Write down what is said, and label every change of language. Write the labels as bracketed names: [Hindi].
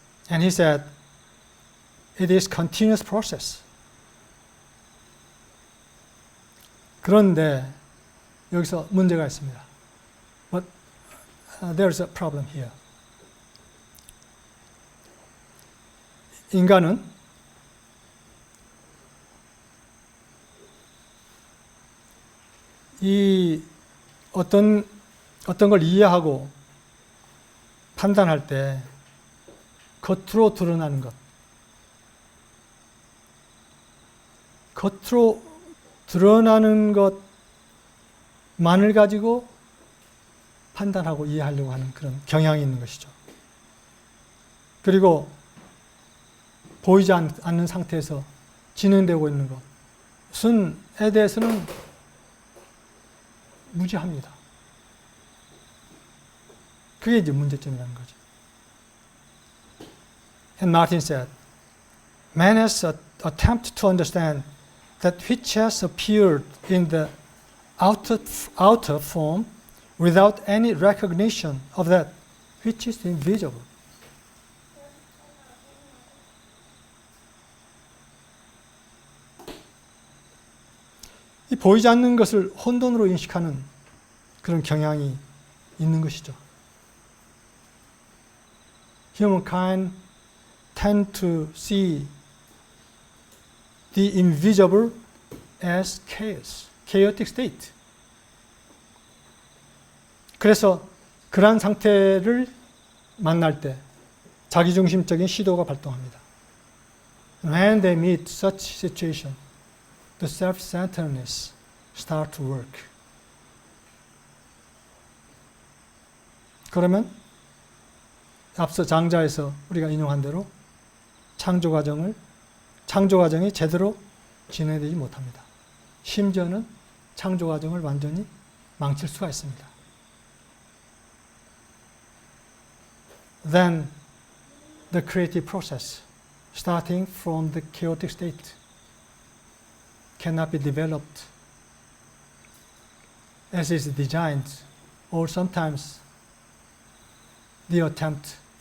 [English] And he said, it is continuous process. [Korean] 그런데 여기서 문제가 있습니다. [English] But there's a problem here. [Korean] 인간은 이 어떤 걸 이해하고 판단할 때 겉으로 드러나는 겉으로 드러나는 것만을 가지고 판단하고 이해하려고 하는 그런 경향이 있는 것이죠. 그리고 보이지 않는 상태에서 진행되고 있는 것에 대해서는 무지합니다. 그게 이제 문제점이라는 거죠. [English] And Martin said, man has attempted to understand that which has appeared in the outer form without any recognition of that which is invisible. [Korean] 이 보이지 않는 것을 혼돈으로 인식하는 그런 경향이 있는 것이죠. [English] Humankind tend to see the invisible as chaos, chaotic state. [Korean] 그래서 그러한 상태를 만날 때 자기중심적인 시도가 발동합니다. [English] When they meet such situation, the self-centeredness start to work. [Korean] 그러면 앞서 장자에서 우리가 인용한 대로 창조 과정이 제대로 진행되지 못합니다. 심지어는 창조 과정을 완전히 망칠 수가 있습니다. [English] Then the creative process, starting from the chaotic state, cannot be developed as is designed, or sometimes the attempt